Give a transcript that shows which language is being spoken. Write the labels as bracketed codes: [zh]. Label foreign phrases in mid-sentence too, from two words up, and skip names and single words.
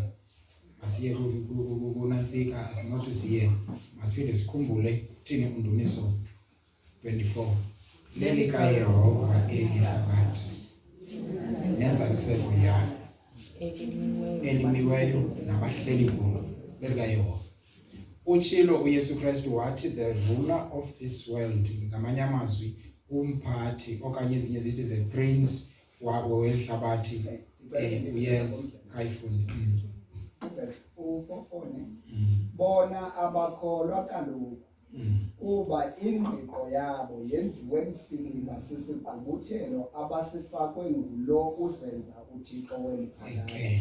[xh] Masiye kunantsika asinothi siye masiphinde sikhumbule thini uNdumiso 24 lelikaYehova elihlabathi nenzaliseko yayo elimiweyo nabahleli kulo lelikaYehova. Utshilo uYesu Kristu wathi [en] the ruler of this world, [xh] ngamanye amazwi umphathi okanye ezinye zithi [en] the prince [xh] welihlabathi uyeza kayifundi. Verse 4 bona abakholwa kaloku kuba ingqiqo yabo yenziwe mfiliba sisigqubuthelo abasifakwe ngulo usenza uThixo weliphakade.